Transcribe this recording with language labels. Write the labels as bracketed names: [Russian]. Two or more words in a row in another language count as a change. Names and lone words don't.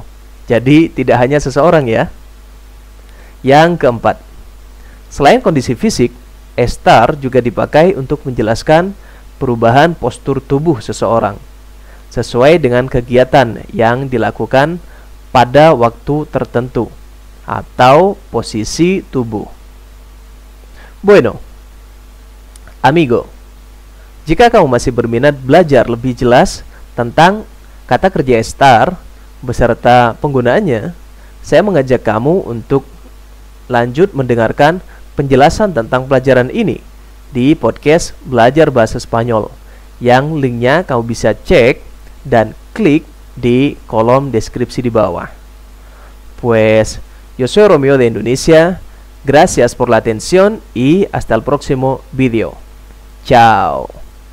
[Indonesian] Jadi tidak hanya seseorang ya. Yang keempat, selain kondisi fisik, estar juga dipakai untuk menjelaskan perubahan postur tubuh seseorang sesuai dengan kegiatan yang dilakukan pada waktu tertentu atau posisi tubuh. [Spanish] Bueno, amigo, [Indonesian] jika kamu masih berminat belajar lebih jelas tentang kata kerja estar beserta penggunaannya, saya mengajak kamu untuk lanjut mendengarkan penjelasan tentang pelajaran ini di podcast Belajar Bahasa Spanyol yang linknya kamu bisa cek dan klik di kolom deskripsi di bawah. [Spanish] Pues, yo soy Romeo de Indonesia. Gracias por la atención y hasta el próximo video. Chao.